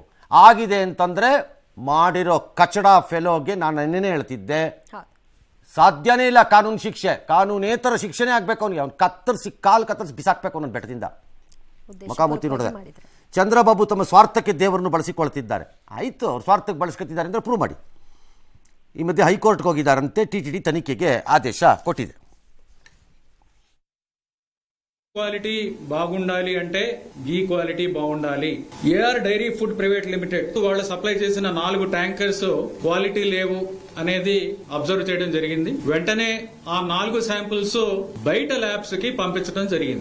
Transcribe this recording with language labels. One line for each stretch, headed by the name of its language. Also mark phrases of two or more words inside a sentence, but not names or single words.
Kannada: ಆಗಿದೆ ಅಂತಂದರೆ ಮಾಡಿರೋ ಕಚಡ ಫೆಲೋಗೆ ನಾನು ನೆನ್ನೆ ಹೇಳ್ತಿದ್ದೆ, ಸಾಧ್ಯನೇ ಇಲ್ಲ ಕಾನೂನು ಶಿಕ್ಷೆ, ಕಾನೂನೇತರ ಶಿಕ್ಷೆನೇ ಆಗಬೇಕು ಅವನಿಗೆ. ಅವ್ನು ಕಾಲು ಕತ್ತರಿಸಿ ಬಿಸಾಕ್ಬೇಕು ಅವನ ಬೆಟ್ಟದಿಂದ. ಮುಖಾಮುಖಿ ನೋಡಿದೆ. ಚಂದ್ರಬಾಬು ತಮ್ಮ ಸ್ವಾರ್ಥಕ್ಕೆ ದೇವರನ್ನು ಬಳಸಿಕೊಳ್ತಿದ್ದಾರೆ. ಆಯಿತು, ಅವ್ರು ಸ್ವಾರ್ಥಕ್ಕೆ ಬಳಸ್ಕೊತಿದ್ದಾರೆ ಅಂದರೆ ಪ್ರೂವ್ ಮಾಡಿ. ಈ ಮಧ್ಯೆ ಹೈಕೋರ್ಟ್ಗೆ ಹೋಗಿದ್ದಾರಂತೆ. TTD ತನಿಖೆಗೆ ಆದೇಶ ಕೊಟ್ಟಿದೆ.
Telugu: క్వాలిటీ బాగుండాలి అంటే ఘీ క్వాలిటీ బాగుండాలి. AR డైరీ ఫుడ్ ప్రైవేట్ లిమిటెడ్ వాళ్ళు సప్లై చేసిన 4 ట్యాంకర్స్ క్వాలిటీ లేవు అనేది అబ్జర్వ్ చేయడం జరిగింది. వెంటనే ఆ 4 శాంపిల్స్ బయట ల్యాబ్స్ కి పంపించడం జరిగింది.